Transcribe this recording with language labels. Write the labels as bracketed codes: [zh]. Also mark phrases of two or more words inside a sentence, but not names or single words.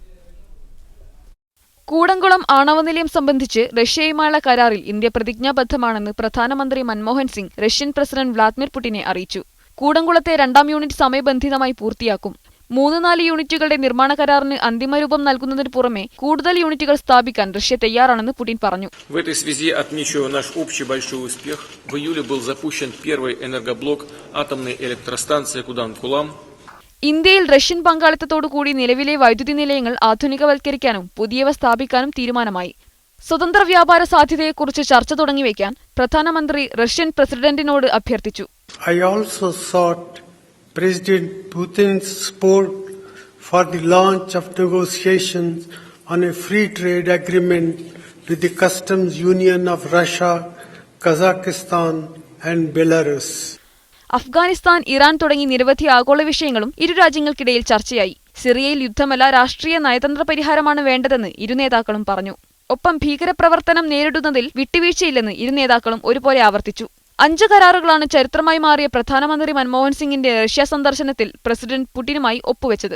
[ml] കൂടംകുളം ആണവ നിലയം സംബന്ധിച്ച് റഷ്യയുമായുള്ള കരാറിൽ ഇന്ത്യ പ്രതിജ്ഞാബദ്ധമാണെന്ന് പ്രധാനമന്ത്രി മൻമോഹൻ സിംഗ് റഷ്യൻ പ്രസിഡന്റ് വ്ളാദിമിർ പുടിനെ അറിയിച്ചു. കൂടംകുളത്തെ 2ാം യൂണിറ്റ് സമയബന്ധിതമായി പൂർത്തിയാക്കും. 3-4 യൂണിറ്റുകളുടെ നിർമ്മാണ കരാറിന് അന്തിമരൂപം നൽകുന്നതിന് പുറമെ കൂടുതൽ യൂണിറ്റുകൾ സ്ഥാപിക്കാൻ റഷ്യ തയ്യാറാണെന്ന് പുടിൻ പറഞ്ഞു. [ru] В этой связи отмечу наш общий большой успех. В июле был запущен первый энергоблок атомной электростанции Куданкулам. [ml] ഇന്ത്യയിൽ റഷ്യൻ പങ്കാളിത്തത്തോടുകൂടി നിലവിലെ വൈദ്യുതി നിലയങ്ങൾ ആധുനികവൽക്കരിക്കാനും പുതിയവ സ്ഥാപിക്കാനും തീരുമാനമായി. സ്വതന്ത്ര വ്യാപാര സാധ്യതയെക്കുറിച്ച് ചർച്ച തുടങ്ങിവെക്കാൻ പ്രധാനമന്ത്രി റഷ്യൻ പ്രസിഡന്റിനോട് അഭ്യർത്ഥിച്ചു. [en] I also sought President Putin's support for the launch of negotiations on a free trade agreement with the Customs Union of Russia, Kazakhstan and Belarus. [ml] അഫ്ഗാനിസ്ഥാൻ, ഇറാൻ തുടങ്ങി നിരവധി ആഗോള വിഷയങ്ങളും ഇരു രാജ്യങ്ങൾക്കിടയിൽ ചർച്ചയായി. സിറിയയിൽ യുദ്ധമല്ല, രാഷ്ട്രീയ നയതന്ത്ര പരിഹാരമാണ് വേണ്ടതെന്ന് ഇരു നേതാക്കളും പറഞ്ഞു. ഒപ്പം ഭീകരപ്രവർത്തനം നേരിടുന്നതിൽ വിട്ടുവീഴ്ചയില്ലെന്ന് ഇരു നേതാക്കളും ഒരുപോലെ ആവർത്തിച്ചു. 5 കരാറുകളാണ് ചരിത്രമായി മാറിയ പ്രധാനമന്ത്രി മൻമോഹൻ സിംഗിന്റെ റഷ്യ സന്ദർശനത്തിൽ പ്രസിഡന്റ് പുടിനുമായി ഒപ്പുവെച്ചത്.